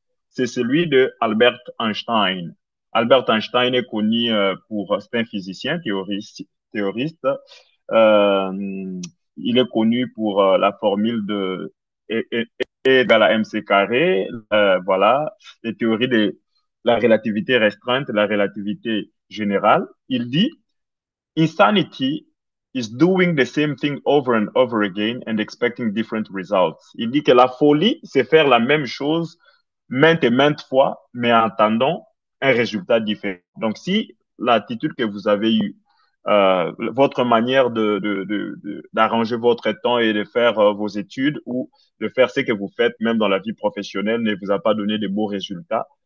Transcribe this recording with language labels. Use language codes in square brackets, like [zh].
[fr] C'est celui de Albert Einstein. Albert Einstein est connu c'est un physicien théoriste. Euh, il est connu pour la formule de E égale à mc carré, voilà, les théories de la relativité restreinte, la relativité générale. Il dit, [en] "Insanity is doing the same thing over and over again and expecting different results." [fr] Il dit que la folie, c'est faire la même chose maintes et maintes fois, mais en attendant un résultat différent. Donc, si l'attitude que vous avez eue votre manière d'arranger votre temps et de faire vos études ou de faire ce que vous faites même dans la vie professionnelle ne vous a pas donné de beaux résultats.